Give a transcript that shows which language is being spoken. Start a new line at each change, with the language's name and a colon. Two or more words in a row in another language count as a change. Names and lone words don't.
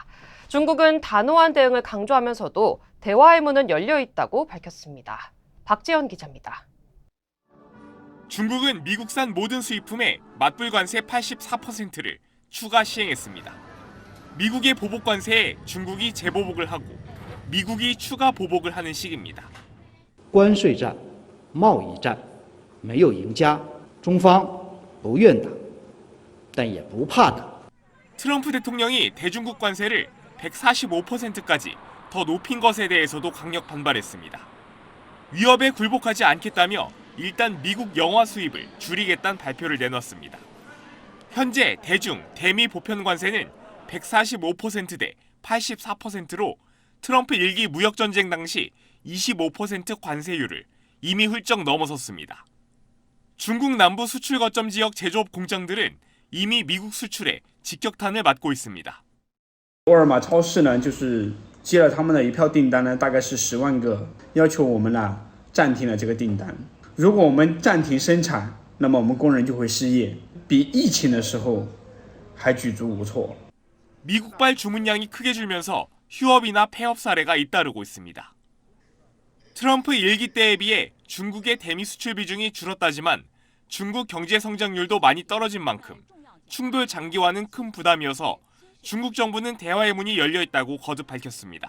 Korean: 중국은 단호한 대응을 강조하면서도 대화의 문은 열려 있다고 밝혔습니다. 박지연 기자입니다. 중국은 미국산 모든 수입품에 맞불 관세 84%를 추가 시행했습니다. 미국의 보복 관세에 중국이 재보복을 하고 미국이 추가 보복을 하는 시기입니다.
Chinese: 关税战、贸易战没有赢家，中方不愿打，但也不怕打。
Korean: 트럼프 대통령이 대중국 관세를 145%까지 더 높인 것에 대해서도 강력 반발했습니다. 위협에 굴복하지 않겠다며 일단 미국 영화 수입을 줄이겠다는 발표를 내놨습니다. 현재 대중, 대미 보편 관세는 145% 대 84%로 트럼프 1기 무역전쟁 당시 25% 관세율을 이미 훌쩍 넘어섰습니다. 중국 남부 수출 거점 지역 제조업 공장들은 이미 미국 수출에 직격탄을 맞고 있습니다.
Chinese: 沃尔玛超市呢，就是接了他们的一票订单呢，大概是10万个，要求我们呢暂停了这个订单。如果我们暂停生产，那么我们工人就会失业，比疫情的时候还举足无措。
Korean: 미국발 주문량이 크게 줄면서 휴업이나 폐업 사례가 잇따르고 있습니다. 트럼프 1기 때에 비해 중국의 대미 수출 비중이 줄었다지만 중국 경제 성장률도 많이 떨어진 만큼 충돌 장기화는 큰 부담이어서 중국 정부는 대화의 문이 열려 있다고 거듭 밝혔습니다.